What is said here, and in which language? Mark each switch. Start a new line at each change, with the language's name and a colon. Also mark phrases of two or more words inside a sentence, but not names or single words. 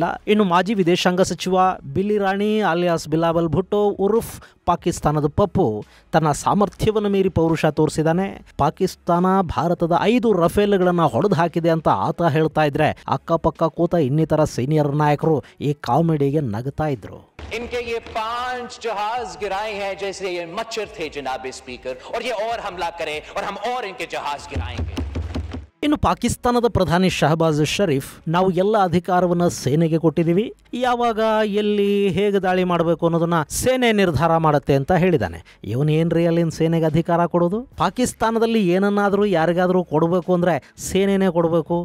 Kannada: ಇನ್ನು ಮಾಜಿ ವಿದೇಶಾಂಗ ಸಚಿವ ಬಿಲಿರಾಣಿ ಅಲಿಯಾಸ್ ಬಿಲಾವಲ್ ಭುಟ್ಟೋ ಉರ್ಫ್ ಪಾಕಿಸ್ತಾನದ ಪಪ್ಪು ತನ್ನ ಸಾಮರ್ಥ್ಯವನ್ನು ಮೀರಿ ಪೌರುಷ ತೋರಿಸಿದ್ದಾನೆ. ಪಾಕಿಸ್ತಾನ ಭಾರತದ 5 ರಫೇಲ್ಗಳನ್ನು ಹೊಡೆದು ಹಾಕಿದೆ ಅಂತ ಆತ ಹೇಳ್ತಾ ಇದ್ರೆ ಅಕ್ಕಪಕ್ಕ ಕೂತ ಇನ್ನಿತರ ಸೀನಿಯರ್ ನಾಯಕರು ಈ ಕಾಮಿಡಿಗೆ ನಗ್ತಾ ಇದ್ರು.
Urdu: ان کے یہ 5 جہاز گرائے ہیں جیسے یہ مچھر تھے جناب اسپیکر، اور یہ اور حملہ کریں اور ہم اور ان کے جہاز گرائیں گے.
Kannada: ಇನ್ನು ಪಾಕಿಸ್ತಾನದ ಪ್ರಧಾನಿ ಶಹಬಾಜ್ ಶರೀಫ್, ನಾವು ಎಲ್ಲ ಅಧಿಕಾರವನ್ನು ಸೇನೆಗೆ ಕೊಟ್ಟಿದ್ದೀವಿ, ಯಾವಾಗ ಎಲ್ಲಿ ಹೇಗೆ ದಾಳಿ ಮಾಡಬೇಕು ಅನ್ನೋದನ್ನ ಸೇನೆ ನಿರ್ಧಾರ ಮಾಡುತ್ತೆ ಅಂತ ಹೇಳಿದ್ದಾನೆ. ಇವನೇನ್ರಿ ಅಲ್ಲಿನ ಸೇನೆಗೆ ಅಧಿಕಾರ ಕೊಡೋದು? ಪಾಕಿಸ್ತಾನದಲ್ಲಿ ಏನನ್ನಾದರೂ ಯಾರಿಗಾದರೂ ಕೊಡಬೇಕು ಅಂದ್ರೆ ಸೇನೆನೇ ಕೊಡಬೇಕು.